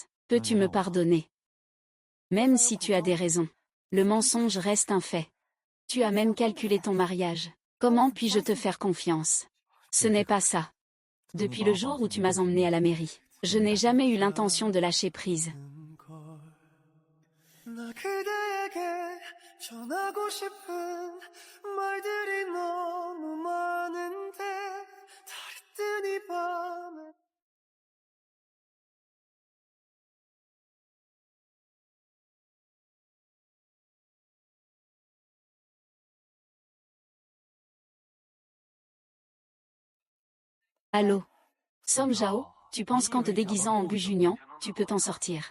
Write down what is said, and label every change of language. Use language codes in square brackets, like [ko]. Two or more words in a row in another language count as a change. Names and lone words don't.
[fr] Peux-tu me pardonner? Même si tu as des raisons. Le mensonge reste un fait. Tu as même calculé ton mariage. Comment puis-je te faire confiance? Ce n'est pas ça. Depuis le jour où tu m'as emmené à la mairie, je n'ai jamais eu l'intention de lâcher prise. [ko] 나 그대에게 전하고 싶은 말들이 너무 많은데 달이 뜬 이 밤에 [fr] Allô? Song Jao, tu penses qu'en te déguisant en Gu Junyan, tu peux t'en sortir?